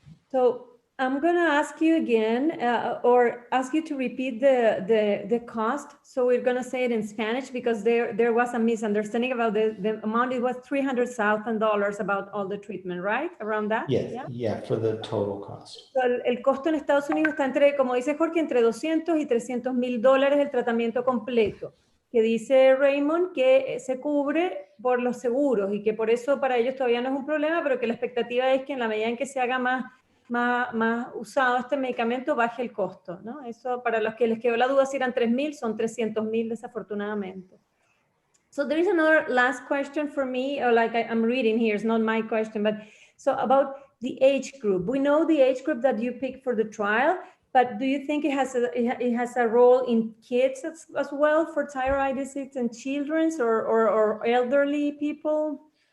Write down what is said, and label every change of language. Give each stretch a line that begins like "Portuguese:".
English: So I'm going to ask you again, or ask you to repeat the cost. So we're going to say it in Spanish, because there was a misunderstanding about the amount. It was $300,000 about all the treatment, right? Around that? Yes, yeah, for the total cost.
Spanish: So el costo en Estados Unidos está entre, como dice Jorge, entre $200,000 y $300,000 el tratamiento completo, que dice Raymond que se cubre por los seguros y que por eso para ellos todavía no es un problema, pero que la expectativa es que en la medida en que se haga más usado este medicamento, baje el costo, ¿no? Eso para los que les quedó la duda si eran 3,000, son 300,000 desafortunadamente.
English: So there is another last question for me, or like I'm reading here, it's not my question, but so about the age group. We know the age group that you picked for the trial, but do you think it has a role in kids as well for thyroid disease and children or elderly people?